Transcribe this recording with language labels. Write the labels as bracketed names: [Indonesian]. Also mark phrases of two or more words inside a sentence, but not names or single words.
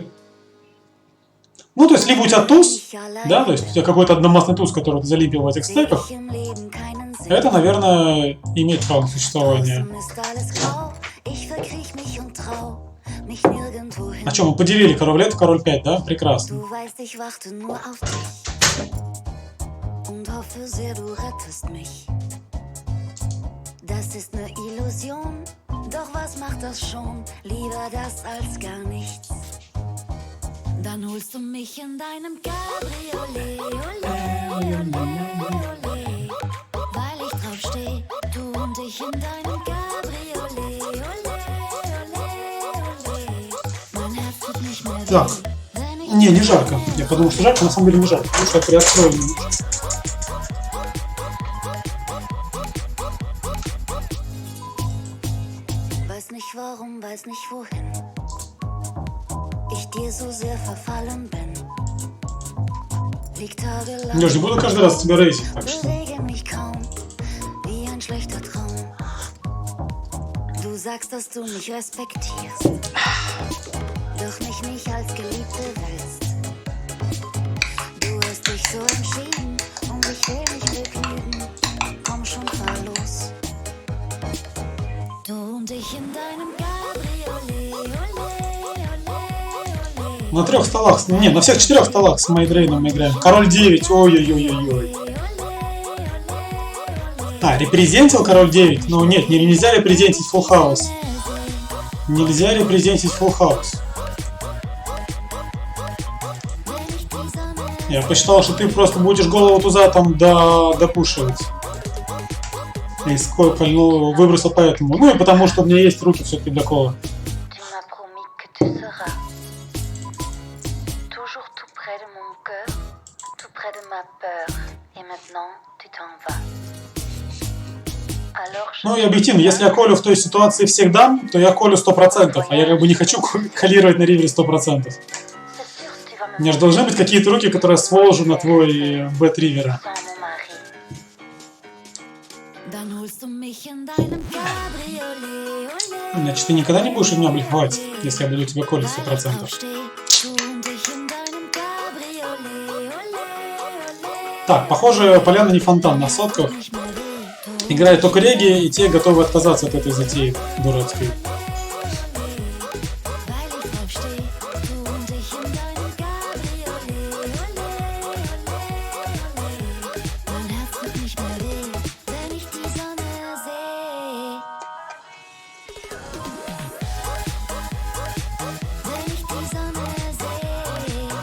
[Russian] Ну, то есть, либо у тебя туз, да, то есть, у тебя какой-то одномастный туз, который ты залепил в этих стеках. Это, наверное, имеет право на существование. А что, мы поделили король F, король 5, да? Прекрасно. [German] Das ist eine Illusion, doch was macht das schon? Lieber das als gar nichts. Dann holst du mich in deinem Cabriolet, ole, ole, ole, weil ich drauf steh, du und ich in deinem Cabriolet, ole, ole, ole. Mein Herz tut nicht mehr weh, [Russian] Так, [German] wenn ich [Russian] не жарко. Я подумал, что жарко, на самом деле не жарко, потому что я приоткрою немножко. [German] weiß nicht warum, weiß nicht wohin ich dir so sehr verfallen bin. Lieg tagelang, [Russian] Я же не буду каждый раз тебя рейсить, так что... [German] bewege mich kaum, wie ein schlechter Traum. Du sagst, dass du mich respektierst, doch mich nicht als Geliebte willst. Du hast dich so entschieden und ich will mich begnügen. Komm schon, fahr los. Du und ich in deinem Cabriolet, ole, ole, ole. [Russian] На 3 столах, не, на всех 4 столах с Майдрейном мы играем. Король 9, ой-ой-ой-ой-ой. А, репрезентил король 9? Ну нет, нельзя репрезентить [English] full house. [Russian] Нельзя репрезентить [English] full house. [Russian] Я посчитал, что ты просто будешь голову туза там допушивать. И сколько, ну, выбросил поэтому. Ну и потому что у меня есть руки все-таки для кола. [French] Tu m'as promis que tu seras toujours tout près de mon cœur, tout près de ma peur. Et maintenant, tu t'en vas. Alors je [Russian] Ну и объективно, если я колю в той ситуации всех дам, то я колю 100%, а я как бы не хочу коллировать на ривере 100%. [French] c'est sûr, tu vas [Russian] У [French] me [Russian] меня же должны быть какие-то руки, которые сволжу на твой бет ривера. [French] sans mon mari. [German] Dann holst du mich in deinem Cabriolet, ole, [Russian] Значит, ты никогда не будешь меня блефовать, если я буду тебя колить [German] weil ich [Russian] 100%. [German] drauf steh. Du und ich in deinem Cabriolet, ole, ole. [Russian] Так, похоже, поляна не фонтан на сотках. [German] Nicht mehr weh, du [Russian] Играют только реги, и те готовы отказаться от этой затеи дурацкой. [German] weil ich drauf steh. Du und ich in deinem Cabriolet, ole, ole, ole. Mein Herz tut nicht mehr weh, wenn ich die Sonne seh. Wenn ich die Sonne seh.